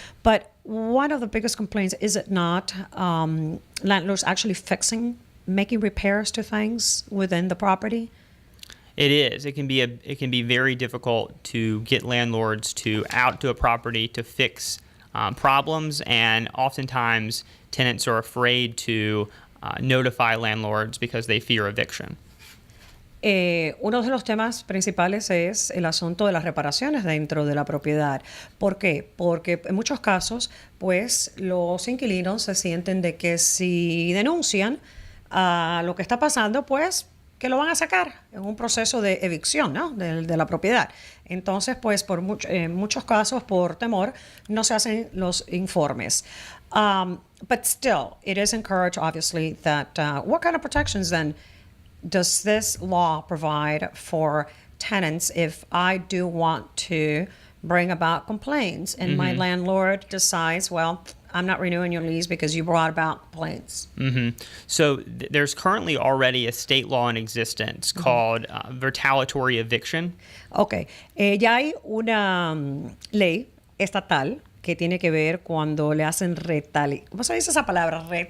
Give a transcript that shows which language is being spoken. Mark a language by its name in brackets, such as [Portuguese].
[English] But one of the biggest complaints, is it not, landlords actually making repairs to things within the property? It is. It can be very difficult to get landlords out to a property to fix problems, and oftentimes tenants are afraid to notify landlords because they fear eviction. [Spanish] Uno de los temas principales es el asunto de las reparaciones dentro de la propiedad. ¿Por qué? Porque en muchos casos, pues, los inquilinos se sienten de que si denuncian lo que está pasando, pues, que lo van a sacar en un proceso de evicción, ¿no? de la propiedad. Entonces, pues, en muchos casos, por temor, no se hacen los informes. [English] But still, it is encouraged, obviously, that what kind of protections then does this law provide for tenants if I do want to bring about complaints and my landlord decides, well, I'm not renewing your lease because you brought about complaints? So there's currently already a state law in existence called retaliatory eviction. [Spanish] Ok, ya hay una ley estatal que tiene que ver cuando le hacen ¿cómo se dice esa palabra?